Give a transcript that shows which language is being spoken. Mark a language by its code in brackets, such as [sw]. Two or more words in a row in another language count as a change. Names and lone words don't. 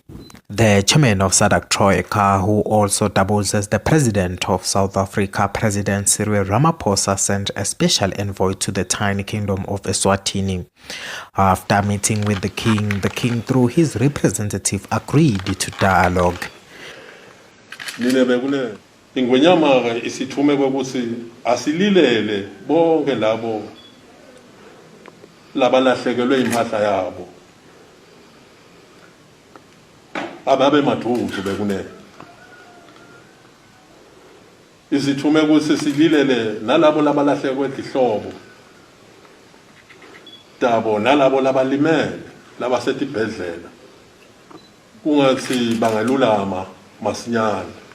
[en] The chairman of SADC Troika, who also doubles as the president of South Africa, President Cyril Ramaphosa, sent a special envoy to the tiny kingdom of Eswatini. After meeting with the king through his representative agreed to dialogue. [ss] Ingwenyama isithume ukuthi asililele bonke labo labalahlekelwe impahla yabo ababe maduthu bekune isithume ukuthi sililele nalabo labalahlekelwe ihlobo dabo nalabo labalimele labasetibhedlela kungathi bangalulama masinyane.